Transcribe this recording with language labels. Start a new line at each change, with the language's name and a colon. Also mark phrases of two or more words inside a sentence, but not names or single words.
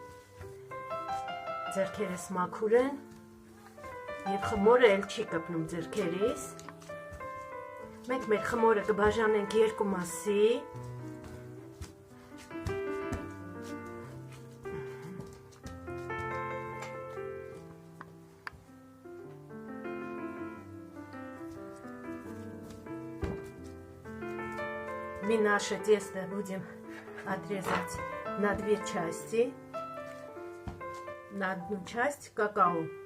Armenian: ձեռքերս մաքուր են եւ խմորը էլ չի կպնում ձեռքերից։ Մենք մեր խմորը կբաժանենք 2 մասի։
Russian: Мы наше тесто будем отрезать на 2 части, на 1 часть какао.